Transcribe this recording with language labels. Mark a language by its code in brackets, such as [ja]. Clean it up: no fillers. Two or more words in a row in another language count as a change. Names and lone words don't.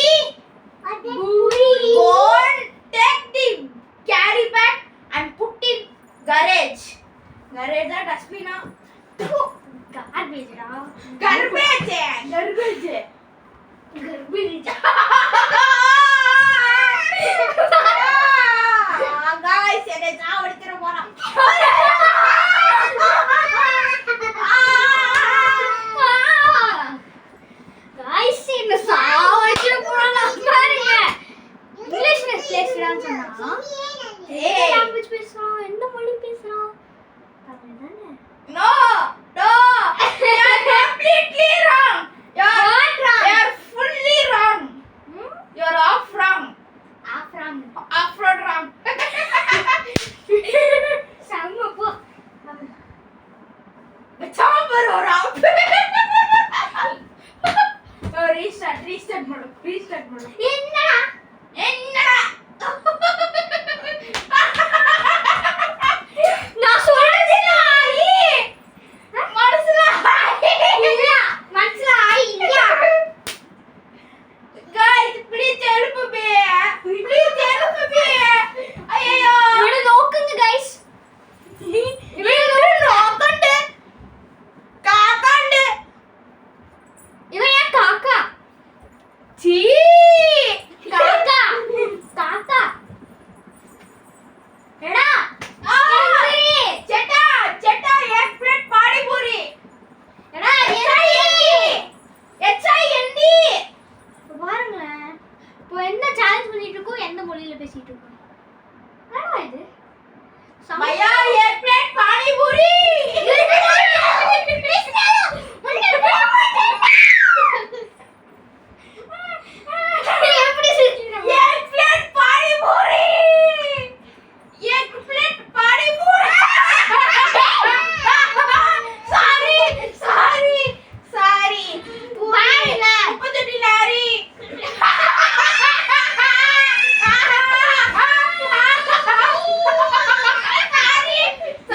[en] Go and take the carry bag and put in garage. Garage or dustbin? Garbage. Guys, [ta] என்னை சாவடிச்சிட போறான். Guys, என்ன சாவடிச்சிட போறாங்க பாருங்க. இங்கிலீஷ்ல பேசுறான்னு சொன்னா [en] Hey. [ta] லாங்குவேஜ் பேசுறோம், எந்த மொழி பேசுறோம்? தமிழ் தானே. [en] No. You are completely wrong. You What wrong? are fully wrong. You are off wrong. Off-road wrong. [ta] செம்ம போ. சாம்பர் ஒரு ஆப். ரீஸ்டார்ட் பண்ணு. என்னடா? நான் சொல்றதுல ஆயி. மனசுல இல்ல, மனசுல ஆயி இல்ல. [en] guys, please help me. [ta] ஐயோ. இவனை நோக்குங்க guys. [ml] காக்காண்டு. [ta] இவன் ஏன் காக்கா? சீ. [ml] കാക്ക. എടാ. [hi] செட்டா एक प्लेट पानी पूरी. [ml] எடா, [ta] HIND. பாருங்களேன். இப்போ என்ன சேலஞ்ச் பண்ணிட்டு இருக்கோம், எந்த மொழியில பேசிட்டு இருக்கோம்? என்னடா இது? [hi] भैया एक प्लेट पानी पूरी. [ta] எப்படி சிரிக்கிறீங்க? [hi] एक प्लेट पानी पूरी. एक प्लेट पानी पूरी. [en] Sorry. [ta] பாருங்க. முப்பத்தெட்டு லாரி. Sorry.